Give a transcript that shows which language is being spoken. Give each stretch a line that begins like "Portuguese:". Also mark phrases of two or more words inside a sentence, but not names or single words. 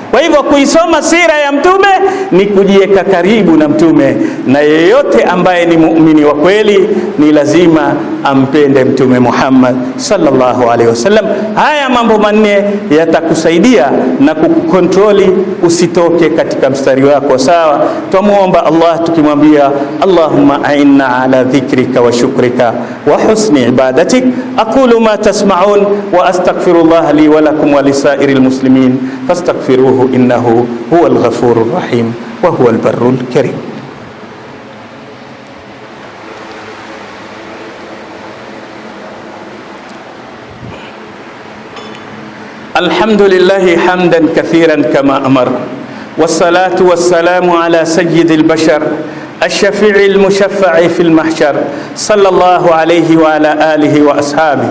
Swahili: Kwa hivyo kuisoma sira ya Mtume ni kujiweka karibu na Mtume, na yeyote ambaye ni muumini wa kweli ni lazima ampende Mtume Muhammad
Arabic: صلى الله عليه وسلم.
Swahili: Haya mambo manne yatakusaidia na kukukontroli usitoke katika mstari wako sawa. Tumuomba Allah tukimwambia,
Arabic: اللهم أعنا على ذكرك وشكرك وحسن عبادتك. أقول ما تسمعون وأستغفر الله لي ولكم ولسائر المسلمين فاستغفروه إنه هو الغفور الرحيم وهو البر الكريم. الحمد لله حمدا كثيرا كما أمر والصلاة والسلام على سيد البشر الشفيع المشفع في المحشر صلى الله عليه وعلى آله وأصحابه.